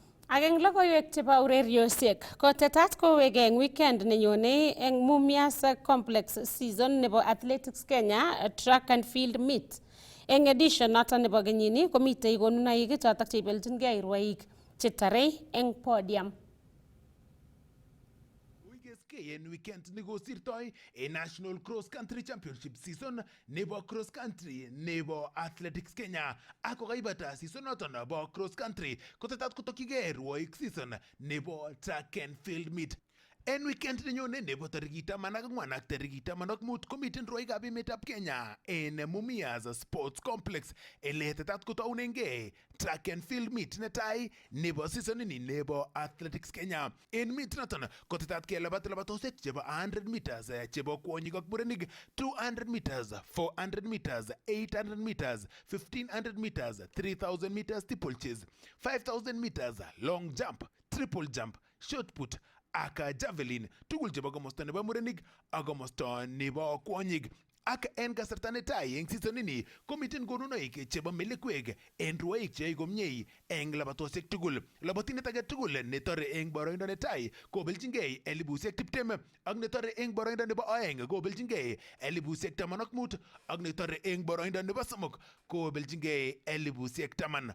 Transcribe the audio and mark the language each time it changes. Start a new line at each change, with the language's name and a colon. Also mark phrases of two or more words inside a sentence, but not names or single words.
Kalenjin: Ak eng logoiwek chebo ureriosiek, kotetat kowege eng weekend nenyone eng Mumias Complex season nebo Athletics Kenya Track and Field Meet. Eng edition noton nebo kenyini komitei konunoik chotok cheibeljingei rwoik chetarei eng podium. En weekend nekosirtoi National Cross Country Championship season nebo Cross Country nebo Athletics Kenya. Ako kaibata season noton nebo Cross Country kotetat kotokigei rwoik season nebo Track and Field Meet. En weekend nenyone nebo tarikit 14 ak tarikit 15 komiten rwoikab emetab Kenya en Mumias Sports Complex ele tetat kotaunengei Track and Field Meet netai nebo season ini nebo Athletics Kenya. En meet noton kotetat kelabat labatosiek chebo
English: 100 meters
Kalenjin: chebo kwonyik ak murenik,
English: 200 meters, 400 meters, 800 meters, 1500 meters, 3000 meters steeplechase, 5000 meters long jump, triple jump, shot put
Kalenjin: ak javelin tugul chebo komosta nebo murenik ak komosta nebo kwonyik. Ak en kasarta netai eng season ini komiten konunoik chebo melekwek en rwoik cheyoe komie eng labatosiek tugul. Labotindet age tugul netore eng boroindo netai kobeljingei 20,000 ak netore eng boroindo nebo oeng kobeljingei 15,000 ak netore eng boroindo nebo somok kobeljingei 10,000.